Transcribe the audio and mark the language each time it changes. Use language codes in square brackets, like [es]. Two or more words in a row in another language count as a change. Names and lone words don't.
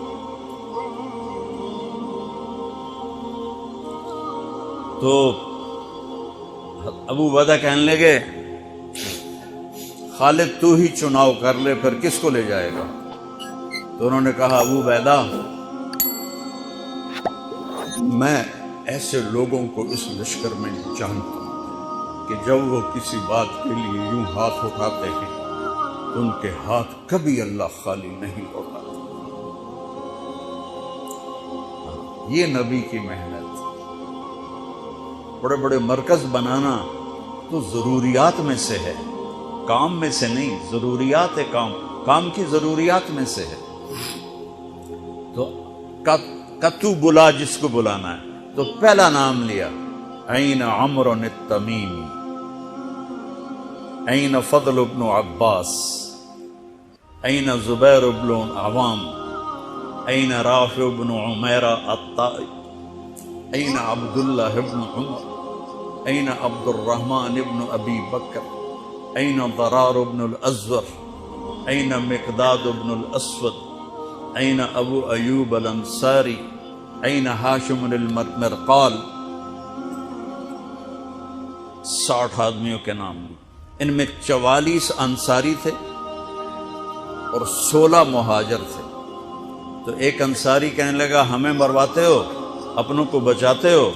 [ur] تو ابو عبیدہ کہنے لگے خالد تو ہی چناؤ کر لے، پھر کس کو لے جائے گا? تو انہوں نے کہا ابو عبیدہ میں ایسے لوگوں کو اس لشکر میں جانتا ہوں کہ جب وہ کسی بات کے لیے یوں ہاتھ اٹھاتے ہیں تو ان کے ہاتھ کبھی اللہ خالی نہیں اٹھاتا۔ یہ نبی کی محنت۔ بڑے بڑے مرکز بنانا تو ضروریات میں سے ہے، کام میں سے نہیں، ضروریات ہے، کام کی ضروریات میں سے ہے۔ تو کتو بلا جس کو بلانا ہے تو پہلا نام لیا، این عمرو التمیمی، این فضل بن عباس، این زبیر بن عوام، این رافع بن عمیرہ الطائی، این عبداللہ بن عمر، این عبد الرحمن بن ابی بکر، این ضرار بن الازور، این مقداد بن الاسود، این ابو ایوب الانصاری، این ہاشم المرقال۔ 60 آدمیوں کے نام لی۔ ان میں 44 انصاری تھے اور 16 مہاجر تھے۔ تو ایک انصاری کہنے لگا ہمیں مرواتے ہو، اپنوں کو بچاتے ہو؟